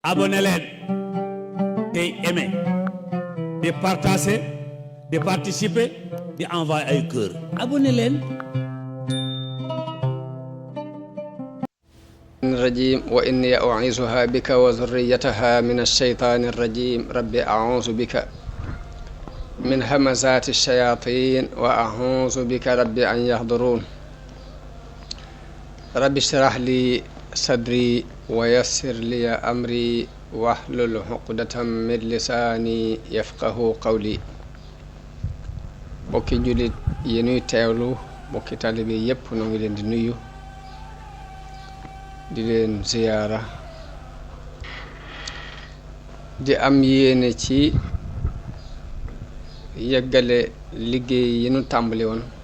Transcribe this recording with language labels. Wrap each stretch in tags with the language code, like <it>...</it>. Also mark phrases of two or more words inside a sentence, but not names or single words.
<wo>abonné leen tey aimé di partager di participer di envoyer ay cœur abonné leen.</wo> <ar>الرجيم وإني أعيذها بك وذريتها من الشيطان الرجيم رب أعوذ بك من همزات الشياطين وأعوذ بك رب أن يحضرون رب اشرح لي صدري ويسر لي أمري واحلل عقدة من لساني يفقه قولي</ar> <wo>bokki jullit yi nuy teewlu bokki taalibe yépp noo ngi leen di nuyu di leen ziyaara di am yéene ci yeggale liggéey yi nu tàmbali woon</wo>